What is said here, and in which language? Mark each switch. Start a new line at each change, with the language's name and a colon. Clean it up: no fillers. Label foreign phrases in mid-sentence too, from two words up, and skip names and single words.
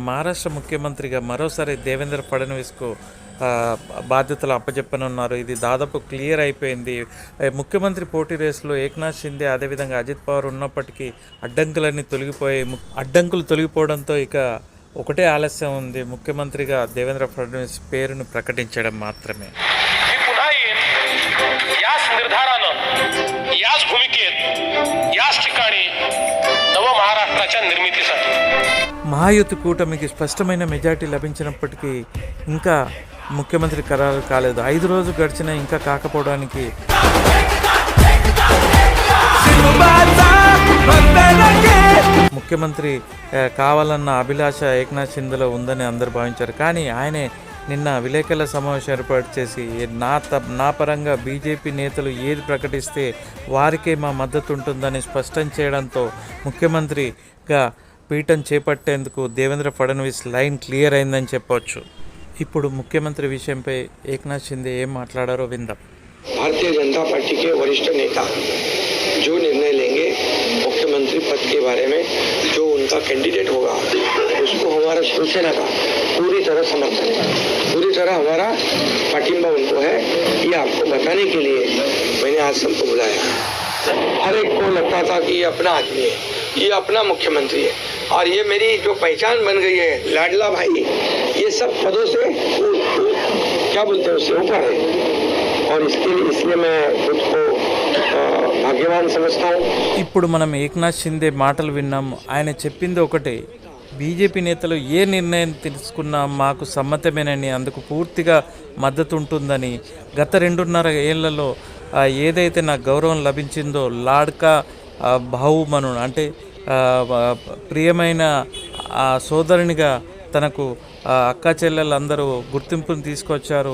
Telugu: మహారాష్ట్ర ముఖ్యమంత్రిగా మరోసారి దేవేంద్ర ఫడ్నవీస్కు బాధ్యతలు అప్పచెప్పనున్నారు. ఇది దాదాపు క్లియర్ అయిపోయింది. ముఖ్యమంత్రి పోటీ రేసులో ఏక్నాథ్ షిందే అదేవిధంగా అజిత్ పవార్ ఉన్నప్పటికీ అడ్డంకులు తొలగిపోవడంతో ఇక ఒకటే ఆలస్యం ఉంది, ముఖ్యమంత్రిగా దేవేంద్ర ఫడ్నవీస్ పేరును ప్రకటించడం మాత్రమే.
Marathi: याच निर्धारानं, याच भूमिकेत, याच ठिकाणी नव महाराष्ट्राच्या निर्मितीसाठी
Telugu: మహాయుతి కూటమికి స్పష్టమైన మెజార్టీ లభించినప్పటికీ ఇంకా ముఖ్యమంత్రి ఖరారు కాలేదు. 5 రోజులు గడిచినా ఇంకా కాకపోవడానికి ముఖ్యమంత్రి కావాలన్న అభిలాష ఏక్నాథ్ షిందేలో ఉందని అందరూ భావించారు. కానీ ఆయనే నిన్న విలేకరుల సమావేశం ఏర్పాటు చేసి నా పరంగా బీజేపీ నేతలు ఏది ప్రకటిస్తే వారికే మా మద్దతు ఉంటుందని స్పష్టం చేయడంతో ముఖ్యమంత్రిగా పీఠం చేపట్టేందుకు దేవేంద్ర ఫడ్నవీస్ లైన్ క్లియర్ అయిందని చెప్పవచ్చు. ఇప్పుడు ముఖ్యమంత్రి విషయంపై ఏక్నాథ్ షిందే ఏం మాట్లాడారో విందాం.
Hindi: भारतीय जनता पार्टी के वरिष्ठ नेता जो निर्णय लेंगे मुख्यमंत्री पद के बारे में, जो उनका कैंडिडेट होगा उसको हमारा शिवसेना का पूरी तरह समर्थन है, पूरी तरह हमारा पाटिंबा उनको है. ये आपको बताने के लिए मैंने आज सबको बुलाया. हर एक को लगता था कि ये अपना आदमी है, ये अपना मुख्यमंत्री है और ये मेरी जो पहचान बन गई है, लाडला भाई, ये सब पदों से क्या बोलते हैं उससे ऊपर है और इसलिए मैं खुद को भाग्यवान समझता.
Telugu: ఇప్పుడు మనం ఏక్నాథ్ షిందే మాటలు విన్నాము. ఆయన చెప్పింది ఒకటే, బీజేపీ నేతలు ఏ నిర్ణయం తీసుకున్నా మాకు సమ్మతమేనని, అందుకు పూర్తిగా మద్దతు ఉంటుందని. గత 2.5 ఏళ్లలో ఏదైతే నాకు గౌరవం లభించిందో, లాడ్కా బహుమను అంటే ప్రియమైన సోదరునిగా తనకు అక్కా చెల్లెళ్ళందరూ గుర్తింపును తీసుకొచ్చారు.